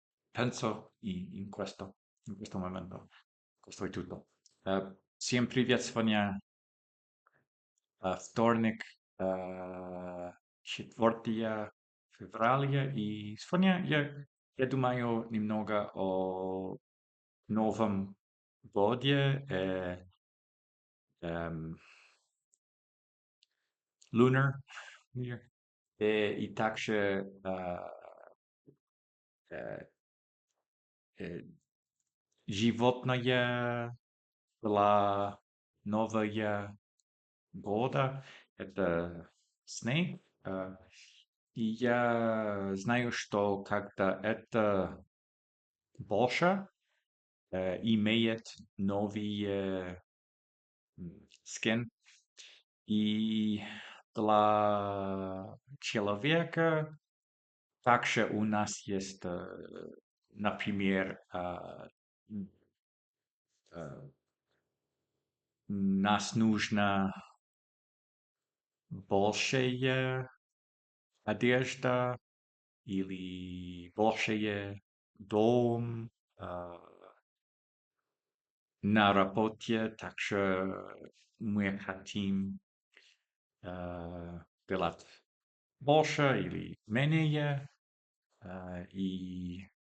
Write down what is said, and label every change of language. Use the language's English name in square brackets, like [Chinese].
[Italian] Penso in questo momento. Questo è tutto. [Russian] Всем привет, сегодня вторник, 4 февраля, и сегодня я думаю немного о Новом годе, эм, [English] Lunar New Year, [Russian] и также э, э, животное для Нового года — это [English] snake. [Russian] И я знаю, что когда это больше, имеет новый [English] skin. [Russian] И для человека также у нас есть, например, э, нас нужно большая одежда или большая дом э, на работе, также мы хотим делать больше или менее, и